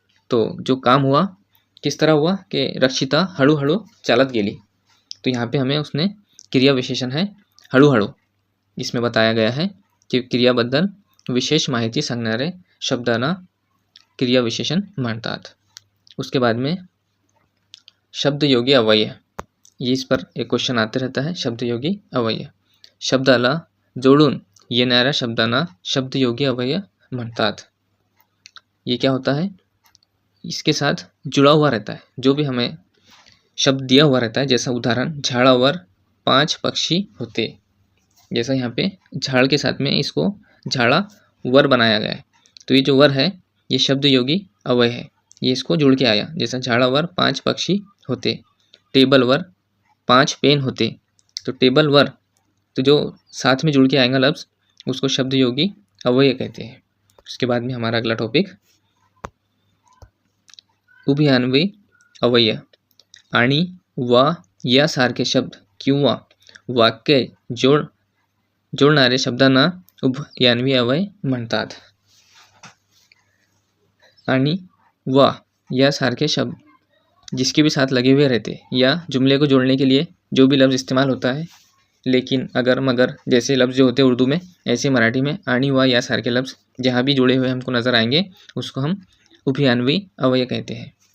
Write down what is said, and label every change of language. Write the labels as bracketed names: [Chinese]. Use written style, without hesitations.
[Hindi] तो जो काम हुआ किस तरह हुआ कि [Marathi] रक्षिता हळूहळू चालत गेली, [Hindi] तो यहाँ पे हमें उसने क्रिया विशेषण है हळूहळू, इसमें बताया गया है कि [Marathi] क्रियाबद्दल विशेष माहिती सांगणारे शब्दांना क्रिया विशेषण म्हणतात। [Hindi] उसके बाद में शब्दयोगी अव्यय, ये इस पर एक क्वेश्चन आते रहता है। [Marathi] शब्दयोगी अव्यय, शब्दाला जोडून येणाऱ्या शब्दांना शब्दयोगी अव्यय म्हणतात। [Hindi] ये क्या होता है, इसके साथ जुड़ा हुआ रहता है। जो भी हमें शब्द दिया हुआ रहता है, जैसा उदाहरण [Marathi] झाड़ावर 5 पक्षी होते, [Hindi] जैसा यहाँ पे झाड़ के साथ में इसको झाड़ा वर बनाया गया है, तो ये जो वर है ये शब्दयोगी अव्यय है। ये इसको जुड़ के आया, जैसा [Marathi] झाड़ावर 5 पक्षी होते, टेबल वर 5 पेन होते, [Hindi] तो टेबल वर तो जो साथ में जुड़ के आएगा लफ्ज़ उसको शब्दयोगी अव्यय कहते हैं। उसके बाद में हमारा अगला टॉपिक उभयान्वयी अव्यय। [Marathi] आणि वा यासारखे शब्द किंवा वाक्य जोडणारे शब्दांना उभयान्वयी अव्यय म्हणतात। [Hindi] आणि वा यासारखे शब्द जिसके भी साथ लगे हुए रहते या जुमले को जोड़ने के लिए जो भी लफ्ज़ इस्तेमाल होता है, लेकिन अगर मगर जैसे लफ्ज़ जो होते हैं उर्दू में, ऐसे मराठी में आणि वा यासारखे लफ्ज़ जहाँ भी जुड़े हुए हमको नज़र आएंगे उसको हम उभयान्वयी अव्यय कहते हैं।